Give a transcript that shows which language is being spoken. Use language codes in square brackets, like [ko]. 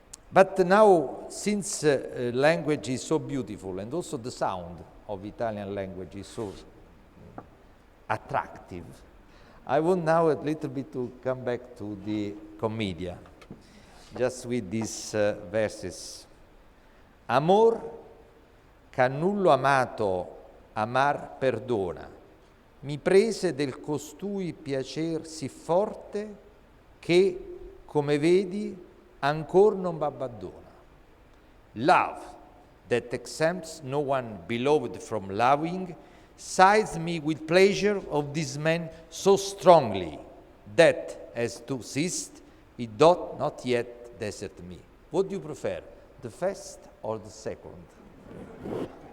[en] But now, since language is so beautiful, and also the sound of Italian language is so attractive, I want now a little bit to come back to the commedia, just with these verses. [it] Amor, cannullo amato, amar perdona, mi prese del costui piacer sì forte che, come vedi, ancor non m'abbandona. [en] Love, that exempts no one beloved from loving, sides me with pleasure of this man so strongly, that, as to ceased, he doth not yet desert me. What do you prefer, the first or the second?